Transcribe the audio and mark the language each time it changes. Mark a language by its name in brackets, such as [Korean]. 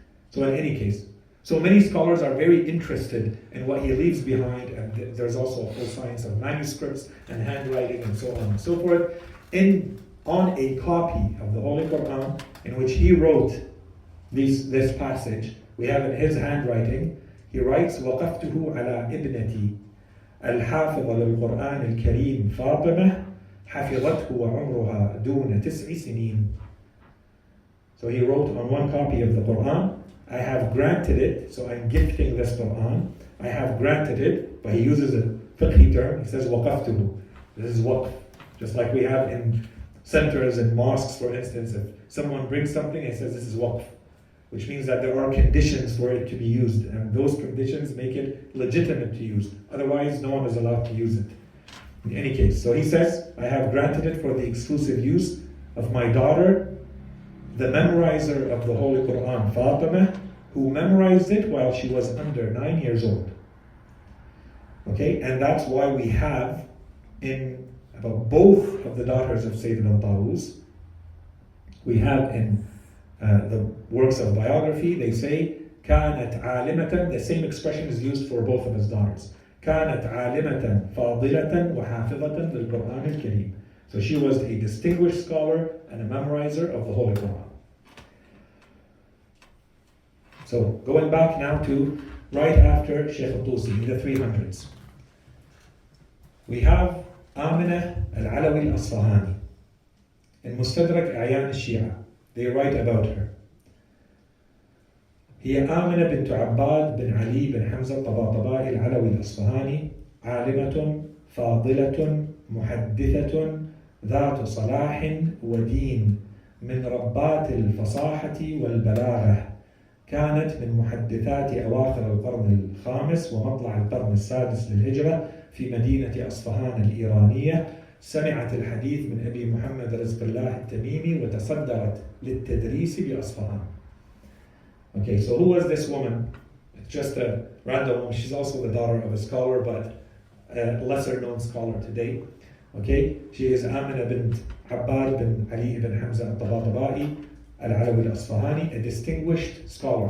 [English] So in any case, so many scholars are very interested in what he leaves behind, and there's also a whole science of manuscripts and handwriting and so on and so forth, on a copy of the Holy Quran in which he wrote this passage. We have in his handwriting, he writes, [Arabic] وَقَفْتُهُ عَلَى إِبْنَتِي الْحَافِظَ لِلْقُرْآنِ الْكَرِيمِ فاطمة حفظته وعمرها دون 9 سنين. [English] So he wrote on one copy of the Quran, I have granted it, so I'm gifting this Quran, I have granted it, but he uses a fiqhi term, he says وَقَفْتُهُ. This is waqf. Just like we have in centers and mosques, for instance, if someone brings something and says this is waqf, which means that there are conditions for it to be used, and those conditions make it legitimate to use. Otherwise, no one is allowed to use it. In any case, so he says, I have granted it for the exclusive use of my daughter, the memorizer of the Holy Quran, Fatima, who memorized it while she was under 9 years old. Okay, and that's why we have in about both of the daughters of Sayyid ibn Tawus, we have in the works of biography, they say, [Arabic] كانت عالمة, [English] the same expression is used for both of his daughters. [Arabic] كانت عالمة فاضلة وحافظة للقرآن الكريم. [English] So she was a distinguished scholar and a memorizer of the Holy Quran. So going back now to right after Sheikh al-Tusi in the 300s. We have Amina al-Alawi al-Asfahani in Mustadrak A'yan al-Shia. They write about her. [Arabic] هي آمنة بنت عباد بن علي بن حمزة الطباطبائي العلوي الأصفهاني عالمة فاضلة محدثة ذات صلاح ودين من ربات الفصاحة والبلاغة. كانت من محدثات أواخر القرن الخامس ومطلع القرن السادس للهجرة في مدينة أصفهان الإيرانية. سمعت الحديث من أبي محمد رزق الله التميمي وتصدرت للتدريس بأصفهان. [English] Okay, so who was this woman? It's just a random woman. She's also the daughter of a scholar, but a lesser known scholar today. Okay, she is Amina bint Abbad bin Ali ibn Hamza al-Tabatabai al-Alawi al-Asfahani, a distinguished scholar.